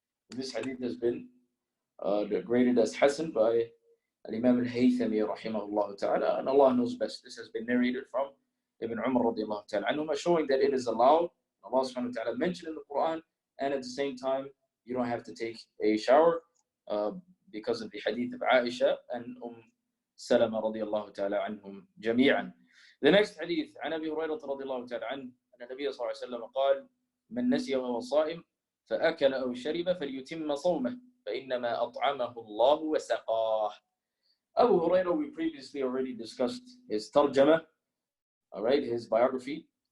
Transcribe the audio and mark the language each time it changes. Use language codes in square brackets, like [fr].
[en] This hadith has been graded as Hasan by Imam al-Haythami rahimahullah ta'ala, and Allah knows best. This has been narrated from Ibn Umar radiallahu ta'ala anhuma, showing that it is allowed. Allah subhanahu wa ta'ala mentioned in the Quran, and at the same time, you don't have to take a shower because of the hadith of Aisha and [ar] سلمة رضي الله تعالى عنهم جميعا. [en] The next hadith [ar] عن أبي هريرة رضي الله تعالى عنه أن النبي صلى الله عليه وسلم قال من نسي وهو صائم فأكل أو شرب فليتم صومه فإنما أطعمه الله وسقاه. [en] Abu Hurairah, we previously already discussed his tarjama, all right, his biography.